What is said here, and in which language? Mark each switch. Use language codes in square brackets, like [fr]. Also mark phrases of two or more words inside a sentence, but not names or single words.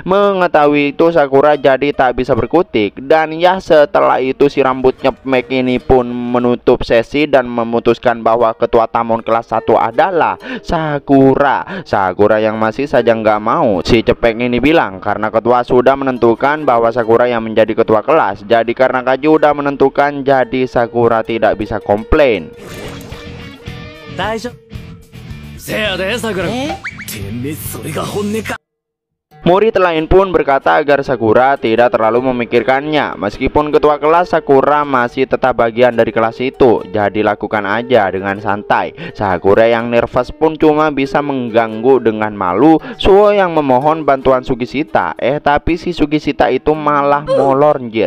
[id] Mengetahui itu Sakura jadi tak bisa berkutik. Dan ya setelah itu si rambut nyepmek ini pun menutup sesi dan memutuskan bahwa ketua Tamon kelas 1 adalah Sakura. Sakura yang masih saja nggak mau. Si cepek ini bilang karena ketua sudah menentukan bahwa Sakura yang menjadi ketua kelas. Jadi karena Kaji udah menentukan, jadi Sakura tidak bisa komplain. [ja] 大丈夫せやで桜。てめえそれが本音か。 [id] Murid lain pun berkata agar Sakura tidak terlalu memikirkannya. Meskipun ketua kelas, Sakura masih tetap bagian dari kelas itu. Jadi lakukan aja dengan santai. Sakura yang nervous pun cuma bisa mengganggu dengan malu. Suo yang memohon bantuan Sugishita. Tapi si Sugishita itu malah molor anjir.